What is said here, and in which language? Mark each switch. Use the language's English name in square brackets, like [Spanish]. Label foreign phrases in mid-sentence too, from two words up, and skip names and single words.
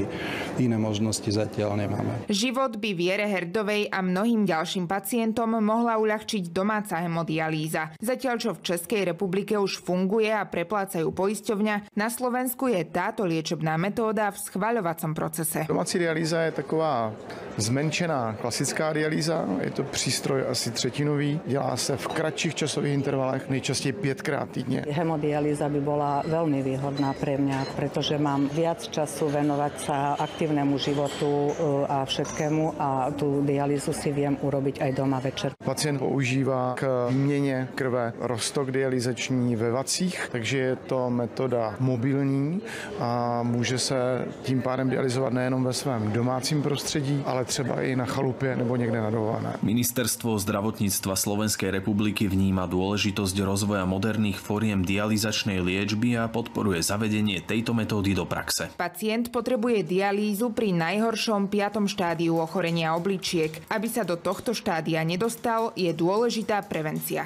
[Slovak] Iné možnosti zatiaľ nemáme. Život by Viere Herdovej a mnohým ďalším pacientom mohla uľahčiť domáca hemodialýza. Zatiaľ, čo v Českej republike už funguje a preplácajú poisťovňa, na Slovensku je táto liečebná metóda v schvaľovacom procese. [Czech] Domácí dialýza je taková zmenšená klasická dialýza. Je to přístroj asi třetinový. Dělá se v kratších časových intervalech, nejčastěji 5krát týdně. [Slovak] Hemodialýza by bola veľmi výhodná pre mňa, pretože mám viac času venovať sa aktívnemu životu a všetkému a tú dialýzu si viem urobiť aj doma večer. [Czech] Pacient používá k výměně krve roztok dialyzační ve vacích, takže je to metoda mobilní a může se tím pádem dialyzovat nejenom ve svém domácím prostředí, ale třeba i na chalupě nebo někde na dovolené. [Slovak] Ministerstvo zdravotníctva Slovenskej republiky vníma dôležitosť rozvoja moderných foriem dialyzačnej liečby a podporuje zavedenie tejto metódy do praxe. Pacient potrebuje dialýzu pri najhoršom 5. štádiu ochorenia obličiek. Aby sa do tohto štádia nedostal, je dôležitá prevencia.